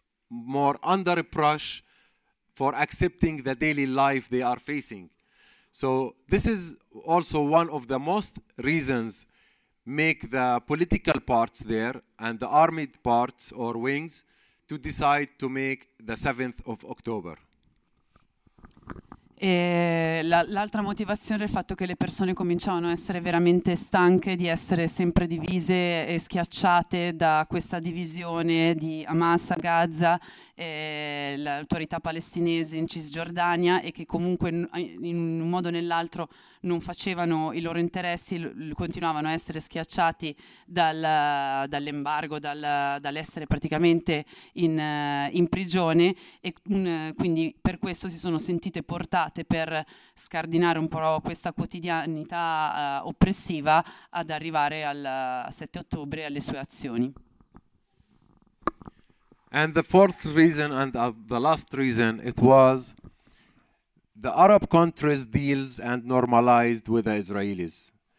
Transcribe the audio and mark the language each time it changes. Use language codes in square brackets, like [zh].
[en] more under pressure for accepting the daily life they are facing. So this is also one of the most reasons make the political parts there and the armed parts or wings to decide to make the 7th of October. [it] E l'altra motivazione è il fatto che le persone cominciavano a essere veramente stanche di essere sempre divise e schiacciate da questa divisione di Hamas a Gaza, l'autorità palestinese in Cisgiordania, e che comunque in un modo o nell'altro non facevano i loro interessi, continuavano a essere schiacciati dall'embargo, dall'essere praticamente in prigione, e quindi per questo si sono sentite portate, per scardinare un po' questa quotidianità oppressiva, ad arrivare al 7 ottobre alle sue azioni. [en] And the fourth reason and the last reason, it was the Arab countries deals and normalized with the Israelis.